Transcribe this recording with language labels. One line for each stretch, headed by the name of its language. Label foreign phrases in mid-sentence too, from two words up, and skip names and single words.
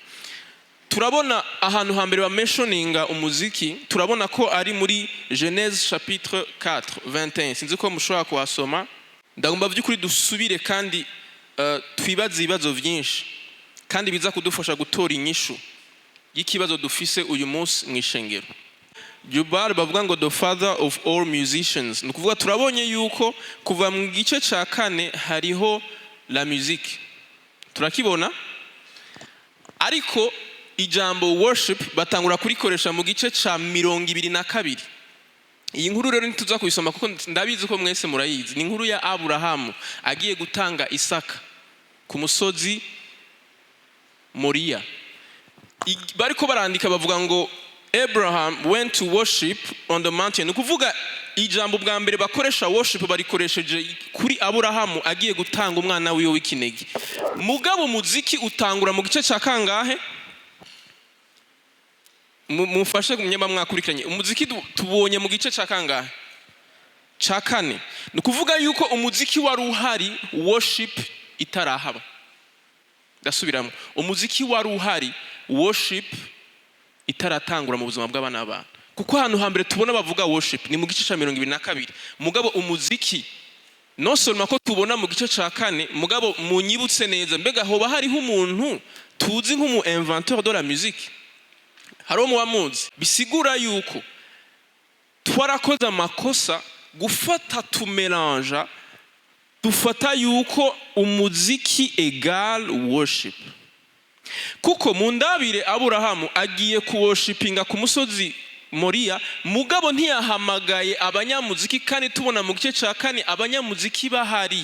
Rundi: Turabona ahantu hambere ba mentioninga umuziki, turabona ko ari muri
French: Genèse chapitre
Rundi: 4 21. Sinzi ko mushobora kuhasoma, ndagomba by'ukuri dusubire kandi twibaze ibibazo byinshi kandi biza kudufasha gutora inyishu y'ikibazo dufise uyu munsi mu ishengero. Jubal bavuga ngo
English: the father of all musicians,
Rundi: nukuvuga turabonye yuko kuva mu gice ca 4 hariho
French: la musique,
Rundi: turakibona, ariko ijambo worship batangura kurikoresha mu gice ca 22. Iyi nkuru rero nituza kuyisoma kuko ndabizi ko mwese murayizi. Ni inkuru ya Aburahamu agiye gutanga Isaka ku musozi Moriya. Bariko barandika bavuga ngo
English: Abraham went to worship on the mountain.
Rundi: Ukuvuga ijambo bwa mbere bakoresha worship barikoresheje kuri Aburahamu agiye gutanga umwana wiwe w'ikinege. Mugabo muziki utangura mu gice ca kangahe? Mufashe kumyamba mwakurikiranye. Umuziki tubonye mu gice ca kangahe? Ca 4. Nukuvuga yuko umuziki wari uhari, worship itarahaba. Gasubiramo. Umuziki wari uhari, worship itaratangura mu buzima bw'abana b'abantu. kuko ahantu hambere tubona bavuga worship ni mu gice cya 22 mugabo umuziki
French: non seulement
Rundi: ko tubona mu gice cya 4 mugabo munyibutse neza mbega hoba hariho umuntu tuzi nk'umu
French: inventeur de la musique
Rundi: haro mu wamuzi bisigura yuko twarakoze amakosa gufata tumelange dufata yuko umuziki egal worship kuko mu ndabire Aburahamu agiye kuworshipinga ku musozi Moriya mugabo ntiyahamagaye abanyamuziki kandi tubona mu gice cya 4 abanyamuziki bahari.